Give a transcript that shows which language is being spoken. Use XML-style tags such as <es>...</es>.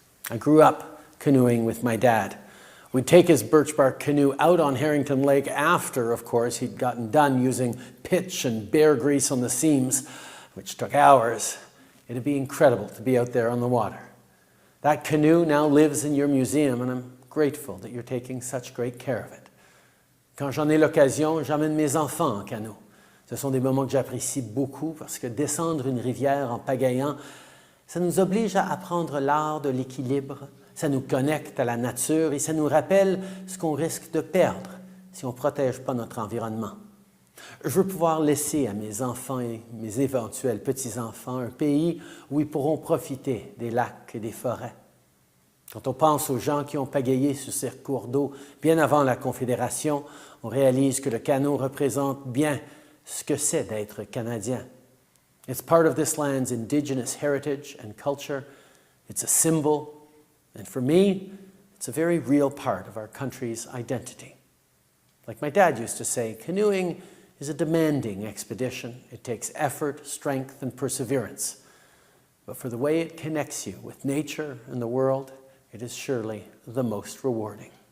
<en>I grew up canoeing with my dad. We'd take his birch bark canoe out on Harrington Lake after, of course, he'd gotten done using pitch and bear grease on the seams, which took hours. It'd be incredible to be out there on the water. That canoe now lives in your museum, and I'm grateful that you're taking such great care of it.</en> <fr>Quand j'en ai l'occasion, j'amène mes enfants en canot. Ce sont des moments que j'apprécie beaucoup parce que descendre une rivière en pagayant, ça nous oblige à apprendre l'art de l'équilibre, ça nous connecte à la nature et ça nous rappelle ce qu'on risque de perdre si on ne protège pas notre environnement. Je veux pouvoir laisser à mes enfants et mes éventuels petits-enfants un pays où ils pourront profiter des lacs et des forêts. Quand on pense aux gens qui ont pagayé sur ces cours d'eau bien avant la Confédération, on réalise que le canot représente bien ce que c'est d'être Canadien.</fr> <en>It's part of this land's indigenous heritage and culture. It's a symbol, and for me, it's a very real part of our country's identity. Like my dad used to say, canoeing is a demanding expedition. It takes effort, strength, and perseverance. But for the way it connects you with nature and the world, it is surely the most rewarding.</en>